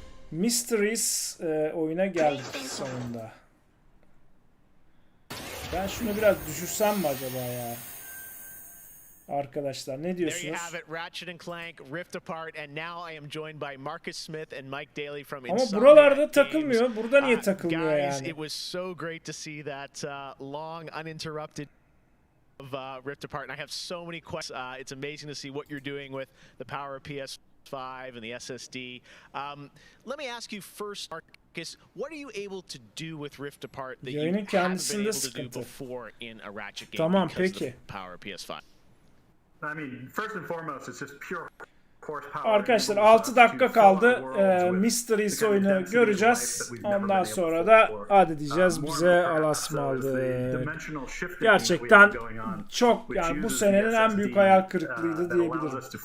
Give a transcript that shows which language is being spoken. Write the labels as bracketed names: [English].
[Turkish] Mysteries oyuna geldik sonunda. Ben şunu biraz düşürsem mi acaba ya? Arkadaşlar ne diyorsunuz? [English] There you have it, Ratchet & Clank Rift Apart, and now I am joined by Marcus Smith and Mike Daly from [Turkish] Ama [English] Insomniac [Turkish] buralarda takılmıyor. Burada niye takılmıyor [English] guys, [Turkish] yani? [English] it was so great to see that long uninterrupted of Rift Apart, and I have so many questions. It's amazing to see what you're doing with the power of PS5 and the SSD. Let me ask you first, Marcus, what are you able to do with Rift Apart that you haven't been able to do before in a Ratchet game because of the power of PS5? I mean, first and foremost, it's just pure horsepower. [Turkish] Arkadaşlar 6 dakika kaldı. Mysteries oyunu göreceğiz. Ondan sonra da hadi diyeceğiz, bize alasmaldı. Gerçekten çok, yani bu senenin en büyük hayal kırıklığıydı diyebilirim.